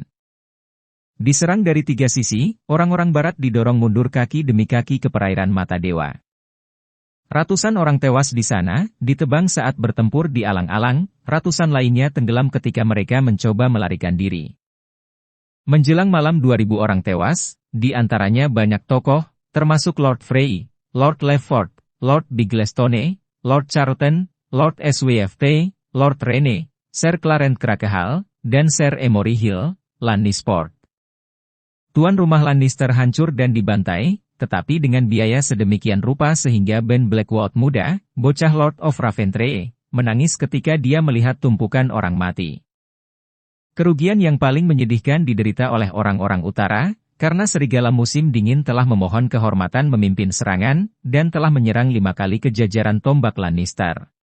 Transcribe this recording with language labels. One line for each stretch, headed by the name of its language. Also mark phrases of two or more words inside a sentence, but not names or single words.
Indonesian: Diserang dari 3 sisi, orang-orang barat didorong mundur kaki demi kaki ke perairan Mata Dewa. Ratusan orang tewas di sana, ditebang saat bertempur di alang-alang, ratusan lainnya tenggelam ketika mereka mencoba melarikan diri. Menjelang malam 2.000 orang tewas, di antaranya banyak tokoh, termasuk Lord Frey, Lord Lefford, Lord Biglestone, Lord Charlton, Lord Swyft, Lord Rene, Ser Clarence Cracknell, dan Ser Emory Hill, Lannisport. Tuan rumah Lannister hancur dan dibantai, tetapi dengan biaya sedemikian rupa sehingga Ben Blackwood muda, bocah Lord of Raventray, menangis ketika dia melihat tumpukan orang mati. Kerugian yang paling menyedihkan diderita oleh orang-orang utara, karena serigala musim dingin telah memohon kehormatan memimpin serangan, dan telah menyerang 5 kali ke jajaran tombak Lannister.